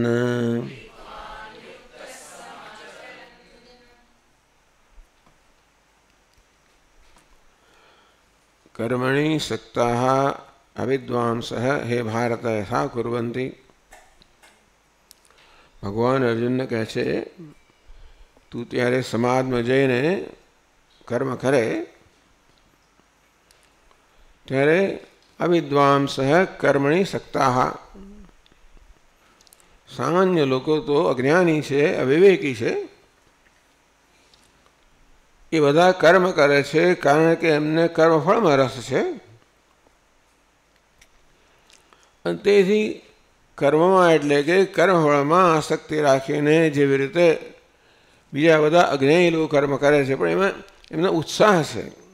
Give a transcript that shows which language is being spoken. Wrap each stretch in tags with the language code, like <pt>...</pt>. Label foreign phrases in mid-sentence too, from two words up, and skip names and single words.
<sa>कर्मणि सक्ताः अविद्वांसः हे भारत यथा कुर्वन्ति।</sa> <gu>ભગવાન અર્જુન ને કહે છે તું ત્યારે સમાજમાં જઈને કર્મ કરે ત્યારે</gu> <sa>અવિદ્વાંસઃ કર્મણિ સક્તાઃ</sa> <gu>સામાન્ય લોકો તો અજ્ઞાની છે, અવિવેકી છે, એ બધા કર્મ કરે છે કારણ કે એમને કર્મફળમાં રસ છે અને તેથી કર્મમાં એટલે કે કર્મફળમાં આસક્તિ રાખીને જેવી રીતે બીજા બધા અજ્ઞાની લોકો કર્મ કરે છે પણ એમાં એમનો ઉત્સાહ છે.</gu>